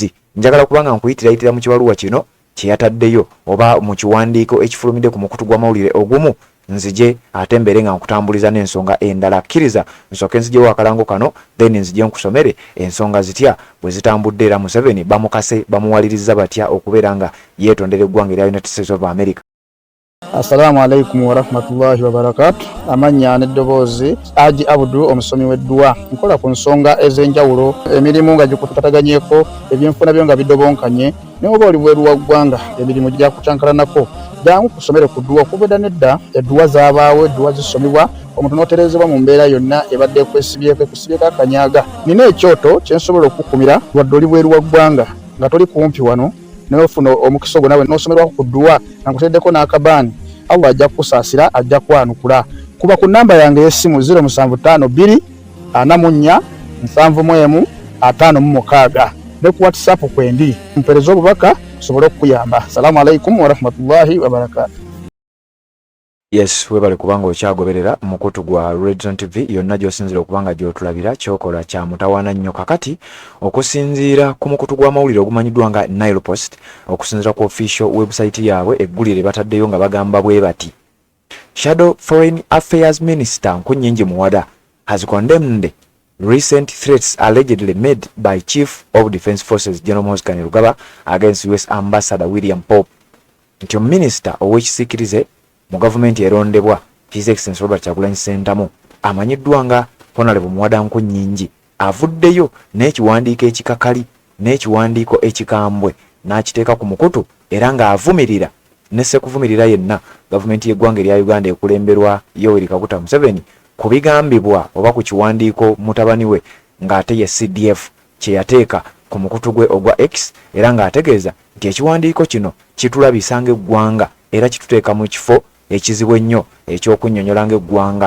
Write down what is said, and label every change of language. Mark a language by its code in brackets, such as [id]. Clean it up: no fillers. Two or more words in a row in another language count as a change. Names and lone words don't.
[lg] Njagala kubanga nkuyitira mu kibaluwa kino kye yataddeyo oba mu kiwandiiko ekifulumidde ku mukutu gw'amawulire ogumu, nzije ate mbere nga nkutambuliza n'ensonga endala. Kkiriza nsooke nzijewo akalango kano then nzije nkusomere ensonga zitya bwe zitambudde era Museveni bamukase bamuwaliriza batya okubeera nga yeetondera eggwanga erya United States of America. [ar] السلام عليكم ورحمة الله وبركاته. [lg] Amanya n'eddoboozi Haji Abdu omusomi w'eddua. Nkola ku nsonga ez'enjawulo, emirimu nga gikutataganyeko, ebyenfuna byo nga bidobonkanye, ne oba oli bweru wa ggwanga emirimu gya kucankalanako. Jangu kusomere ku ddua okubeda nedda eddua zaabaawo, eddua zisomebwa omuntu n'oterezebwa mu mbeera yonna ebadde ekwesibyeko akanyaga. Nina ekyoto kye nsobola okukumira wadde oli bweru wa ggwanga nga toli kumpi wano n'ofuna omukisa ogwo nawe n'osomerwako ku ddua nga nkuteddeko n'akabaani. Allah ajja kukusaasira, ajja kwanukula. Kuba ku namba yange y'essimu 0752 44 71 56 ne ku WhatsApp kwendi mpereza obubaka sobole okuyamba. [ar] السلام عليكم ورحمة الله وبركاته. [lg] Yes, webale kubanga okyagoberera mukutu gwa Red Zone TV yonna gy'osinzira okubanga gy'otulabira kyokola kya mutawaana nnyo. Kakati okusinziira ku mukutu gw'amawulire ogumanyiddwa nga Nile Post, okusinziira ku [en] official website [lg] yaabwe eggulire bataddeyo nga bagamba bwe bati: [en] Shadow Foreign Affairs Minister Nkunyingi Muwada has condemned recent threats allegedly made by Chief of Defence Forces General Muhoozi Kainerugaba against US Ambassador William Pope. [lg] Nti omuminisita ow'ekisiikirize mu gavumenti erondebwa His Excellency Robert Kyagulanyi Ssentamu amanyiddwa nga Honorable Muwadanku Nnyingi avuddeyo n'ekiwandiiko ekikakali n'ekiwandiiko ekikambwe n'akiteeka ku mukutu era ng'avumirira ne sekuvumirira yenna gavumenti y'eggwanga erya Uganda ekulemberwa Yoweri Kaguta Museveni ku bigambibwa oba ku kiwandiiko mutabani we ng'ate ye CDF kye yateeka ku mukutu gwe ogwa X era ng'ategeeza nti ekiwandiiko kino kitulabisa ng'eggwanga era kituteeka mu kifo ekizibu ennyo ekyokunnyonnyola ng'eggwanga.